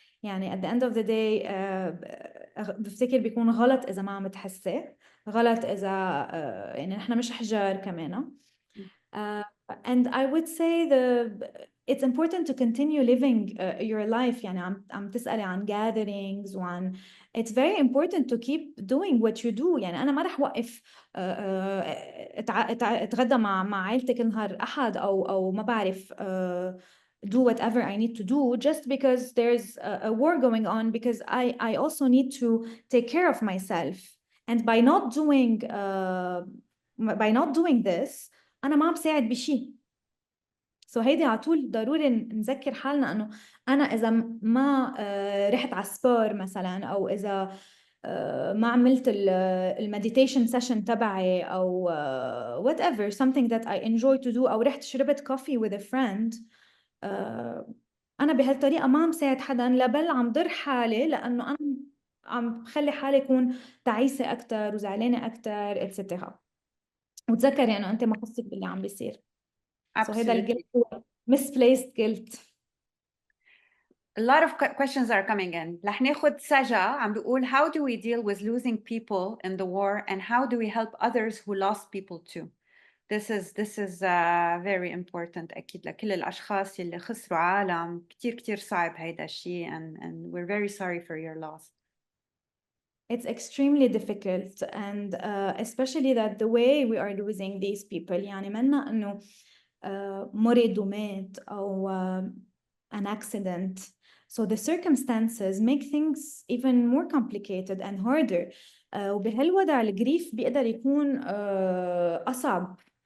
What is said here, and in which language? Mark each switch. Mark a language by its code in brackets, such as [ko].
[ar] يعني [en] at the end of the day [ar] بفتكر بيكون غلط إذا ما عم تحسي، غلط إذا يعني نحن مش حجار كمان. [en] And I would say it's important to continue living your life. [ar] يعني عم تسألي عن [en] gatherings وعن it's very important to keep doing what you do. [ar] يعني أنا ما رح وقف اتغدى مع عائلتي كل نهار أحد أو ما بعرف [en] do whatever I need to do just because there's a war going on, because I also need to take care of myself. And by not doing this [ar] أنا ما عم ساعد بشيء. So هيدي على طول ضروري نذكر حالنا إنه أنا إذا ما رحت على السبور مثلا، أو إذا ما عملت المديتيشن سيشن تبعي أو [en] whatever something that I enjoy to do، [ar] أو رحت شربت [en] coffee with a friend، [ar] أنا بهالطريقة ما عم ساعد حدا، لا بل عم ضر حالي، لأنه أنا عم بخلي حالي أكون تعيسة أكتر وزعلانة أكتر etc. وتذكري يعني أنت ما خصك باللي عم بيصير. So هذا الجلد هو misplaced guilt. [en] A lot of questions are coming in. [ar] رح ناخد سجا عم بيقول, [en] how do we deal with losing people in the war, and how do we help others who lost people too? This is very important [ar] أكيد لكل الأشخاص اللي خسروا عالم. كتير صعب هيدا الشيء, [en] and we're very sorry for your loss. It's extremely difficult, and especially that the way we are losing these people. [ar] يعني منا إنه مرض ومات أو [en] an accident. So the circumstances make things even more complicated and harder. [ar] وبهالوضع الجريف بيقدر يكون أصعب.